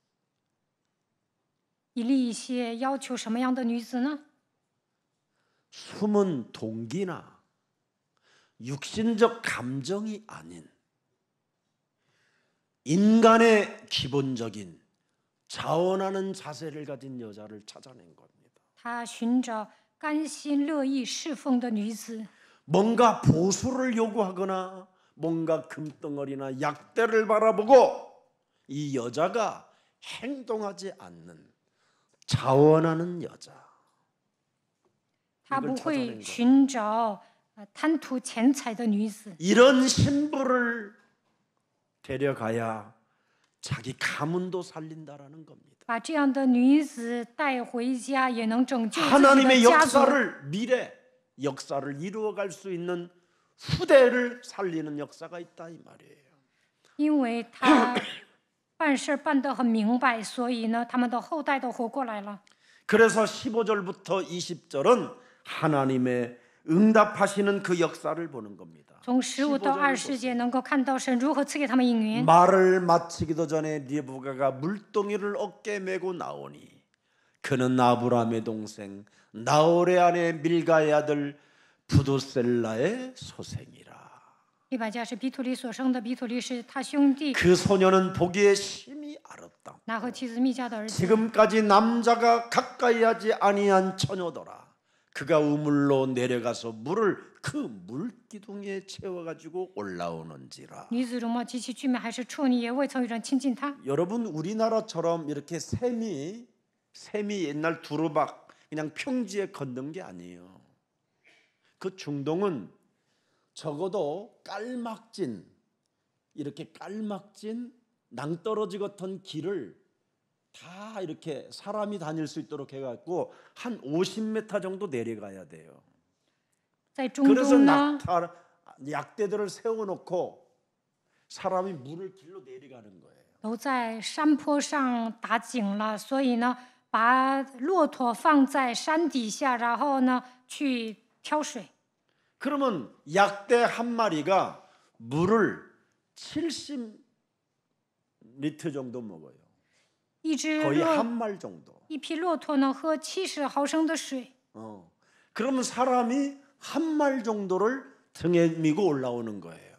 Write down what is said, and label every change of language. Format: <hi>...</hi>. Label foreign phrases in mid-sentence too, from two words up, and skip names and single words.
<zh>以利以谢要求什么样的女子呢？</zh> <ko>숨은 동기나 육신적 감정이 아닌 인간의 기본적인 자원하는 자세를 가진 여자를 찾아낸 겁니다.</ko> <zh>他寻找甘心乐意侍奉的女子，</zh> <ko>뭔가 보수를 요구하거나 뭔가 금덩어리나 약대를 바라보고 이 여자가 행동하지 않는 자원하는 여자.</ko> <zh>他不会寻找贪图钱财的女子。</zh> <ko>이런 신부를 데려가야 자기 가문도 살린다라는 겁니다.</ko> <zh>把这样的女子带回家，也能拯救自己</zh> <ko>하나님의</ko> <zh>的家族。</zh> <ko>역사를 미래 역사를 이루어갈 수 있는 후대를 살리는 역사가 있다 이 말이에요.</ko> <zh>因为他办事办得很明白，所以呢，他们的后代都活过来了。</zh> <ko>그래서 15절부터 20절은 하나님의 응답하시는 그 역사를 보는 겁니다.</ko> <zh>从15到20节能够看到神如何赐给他们应允。</zh> <ko>말을 마치기도 전에 리브가가 물동이를 어깨에 메고 나오니 그는 아브라함의 동생 나홀의 아내 밀가의 아들 부두셀라의 소생이라.</ko> <zh>利百加是比土利所生的，比土利是他兄弟</zh> <ko>그 소녀는 보기에 심히 아름다.</ko> <zh>拿和妻子密加的儿子。</zh> <ko>지금까지 남자가 가까이 하지 아니한 처녀더라. 그가 우물로 내려가서 물을 그 물기둥에 채워가지고 올라오는지라.</ko> <zh>女子容貌极其俊美，还是处女，也未曾有人亲近她。</zh> <ko>여러분 우리나라처럼 이렇게 샘이 옛날 두루박 그냥 평지에 걷는 게 아니에요. 그 중동은 적어도 이렇게 깔막진 낭떠러지 같은 길을 다 이렇게 사람이 다닐 수 있도록 해갖고 한 50m 정도 내려가야 돼요.</ko> <zh>在中</zh> <ko>그래서</ko> <zh>东呢，</zh> <ko>약대들을 세워놓고 사람이 물을 길로 내려가는 거예요.</ko> <zh>都在山坡上打井了，所以呢，把骆驼放在山底下，然后呢去挑水。</zh> <ko>그러면 약대 한 마리가 물을 70리터 정도 먹어요.</ko> <zh>一只</zh> <ko>거의</ko> <zh>骆</zh> <ko>한 말 정도.</ko> <zh>一匹骆驼能喝70毫升的水。</zh> <ko>그러면 사람이 한 말 정도를 등에 미고 올라오는 거예요.</ko>